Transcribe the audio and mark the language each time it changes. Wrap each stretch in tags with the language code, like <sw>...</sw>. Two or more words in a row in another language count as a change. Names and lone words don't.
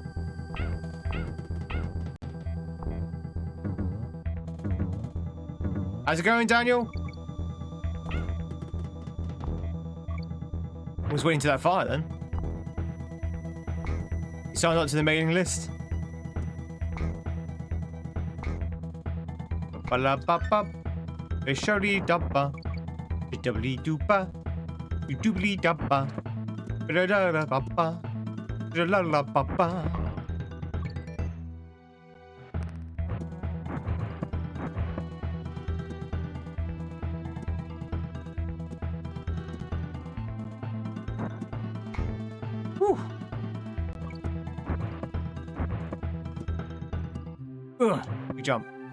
<en>How's it going, Daniel? I was waiting to that fire then. You signed up to the mailing list? Ba-la-ba-ba. Be-shawty-dabba. Be-doubly-dooba. Be-doobly-dabba. Ba-da-da-da-ba-ba. Ba-da-la-la-ba-ba. Whew. Ugh, we jump.</en>